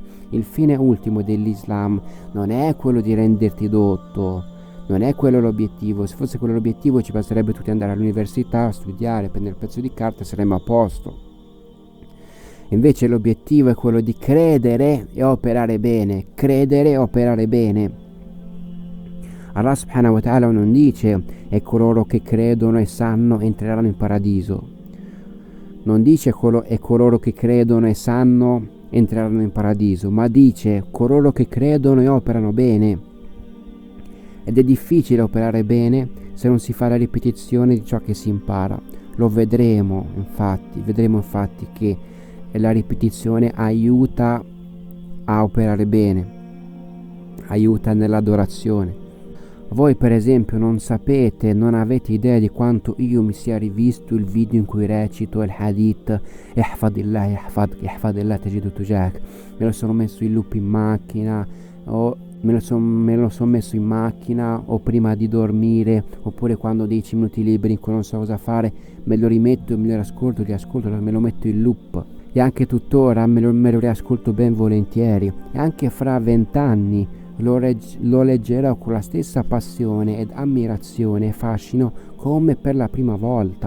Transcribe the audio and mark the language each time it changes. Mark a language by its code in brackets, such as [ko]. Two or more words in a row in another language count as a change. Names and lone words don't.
[it] Il fine ultimo dell'Islam non è quello di renderti dotto, non è quello l'obiettivo. Se fosse quello l'obiettivo ci basterebbe tutti andare all'università a studiare, prendere il pezzo di carta e saremmo a posto. Invece l'obiettivo è quello di credere e operare bene, Allah [ar] سبحانه وتعالى [it] non dice e coloro che credono e sanno entreranno in paradiso. Non dice e coloro che credono e sanno entreranno in paradiso, ma dice coloro che credono e operano bene. Ed è difficile operare bene se non si fa la ripetizione di ciò che si impara. Vedremo infatti che la ripetizione aiuta a operare bene, aiuta nell'adorazione. Voi per esempio non avete idea di quanto io mi sia rivisto il video in cui recito il hadith [ar] احفظ الله احفظ الله تجده تجاهك. [it] Me lo sono messo in loop in macchina me lo sono messo in macchina o prima di dormire, oppure quando ho 10 minuti liberi in cui non so cosa fare, me lo rimetto e me lo riascolto, me lo metto in loop. E anche tuttora me lo riascolto ben volentieri, e anche fra 20 anni lo leggerò con la stessa passione ed ammirazione e fascino come per la prima volta.